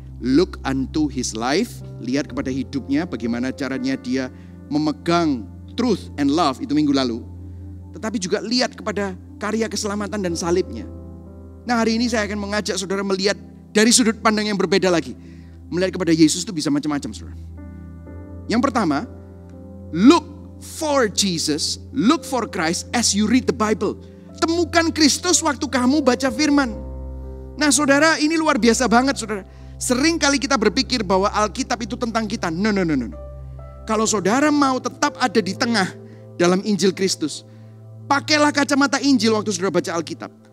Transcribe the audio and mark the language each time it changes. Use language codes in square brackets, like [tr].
[en] Look unto his life, [id] lihat kepada hidupnya, bagaimana caranya dia memegang [en] truth and love, [id] itu minggu lalu. Tetapi juga lihat kepada karya keselamatan dan salibnya. Nah hari ini saya akan mengajak saudara melihat dari sudut pandang yang berbeda lagi. Melihat kepada Yesus itu bisa macam-macam saudara. Yang pertama, [en] look for Jesus, look for Christ as you read the Bible. [id] Temukan Kristus waktu kamu baca firman. Nah saudara, ini luar biasa banget saudara. Sering kali kita berpikir bahwa Alkitab itu tentang kita. No. Kalau saudara mau tetap ada di tengah dalam Injil Kristus, pakailah kacamata Injil waktu saudara baca Alkitab.